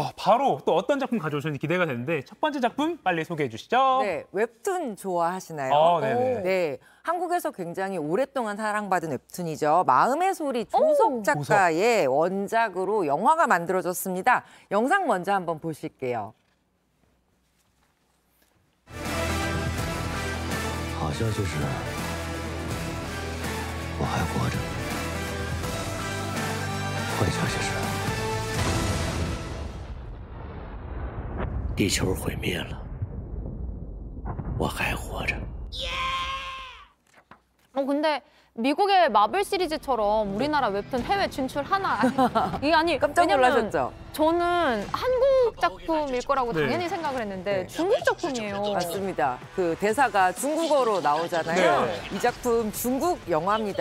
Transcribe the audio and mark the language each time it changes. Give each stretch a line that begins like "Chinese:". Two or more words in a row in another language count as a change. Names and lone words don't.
Korean: 바로 또 어떤 작품 가져오셨는지 기대가 되는데 첫 번째 작품 빨리 소개해 주시죠. 네, 웹툰 좋아하시나요? 네네. 네. 한국에서 굉장히 오랫동안 사랑받은 웹툰이죠. 마음의 소리 조석 작가의 원작으로 영화가 만들어졌습니다. 영상 먼저 한번 보실게요.
Chinese: 好消息是，我还活着。坏消息是，地球毁灭了，我还活着。
Korean: 근데 미국의 마블 시리즈처럼 우리나라 웹툰 해외 진출하나? 이게 아니 깜짝 놀라셨죠? 저는 한국 작품일 거라고 당연히 생각을 했는데 중국 작품이에요. 맞습니다. 그 대사가 중국어로 나오잖아요. 이 작품 중국 영화입니다.